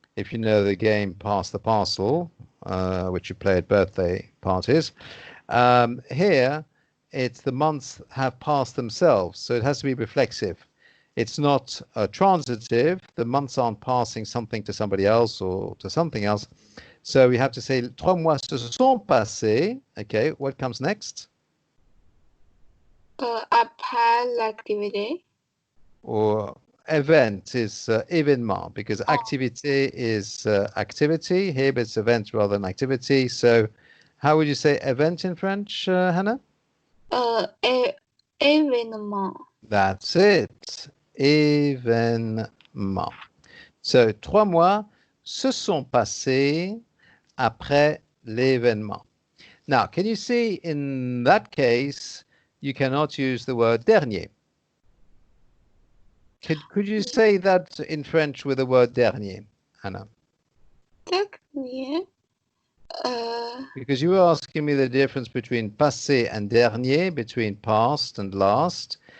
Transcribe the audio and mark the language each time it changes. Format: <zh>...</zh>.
<en>If you know the game Pass the Parcel, which you play at birthday parties. Here, it's the months have passed themselves, so it has to be reflexive. It's not transitive. The months aren't passing something to somebody else or to something else. So we have to say</en> <fr>3 mois se sont passés.</fr> <en>Okay, what comes next?</en> <fr>Après l'activité.</fr> <en>Or event is événement, because activité is activity. Here it's event rather than activity. So how would you say event in French, Hannah?</en> <fr>Événement.</fr> <en>That's it. Événement. So</en> <fr>3 mois se sont passés après l'événement.</fr> <en>Now, can you see in that case, you cannot use the word dernier? Could you say that in French with the word dernier, Anna?</en> <fr>Dernier.</fr> <en>Because you were asking me the difference between passé and dernier, between past and last.</en>